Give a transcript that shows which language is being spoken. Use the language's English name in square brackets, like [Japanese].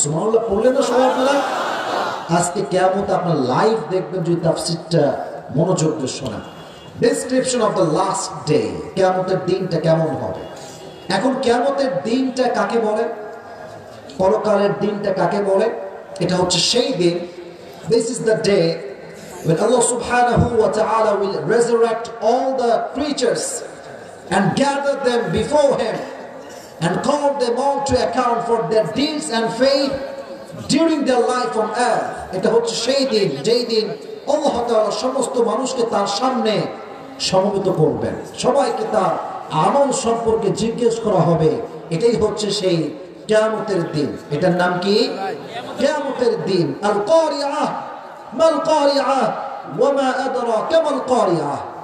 [Bangla] সুবহানাল্লাহ পড়লেন না সবাই আপনারা? আজকে কিয়ামত আপনার লাইভ দেখবেন যদি তাফসীরটা মনোযোগ দিয়ে শোনেন। [English] description of the last day, [Bangla] কিয়ামতের দিনটা কেমন হবে। এখন কিয়ামতের দিনটা কাকে বলে, পরকালের দিনটা কাকে বলে? এটা হচ্ছে সেই দিন, [English] this is the day when Allah subhanahu wa ta'ala will resurrect all the creatures and gather them before him and call them all to account for their deeds and faith during their life on earth. [Bangla] এটা হচ্ছে সেই দিন যেই দিন আল্লাহ তাআলা সমস্ত মানুষকে তার সামনে সমবেত করবেন, সবাইকে তার আমল সম্পর্কে জিজ্ঞেস করা হবে। এটাই হচ্ছে সেই কিয়ামতের দিন। এটার নাম কি? কিয়ামতের দিন। [Arabic] আল কারিয়াহ, মাল কারিয়াহ ওয়া মা আদরাকা মাল কারিয়াহ।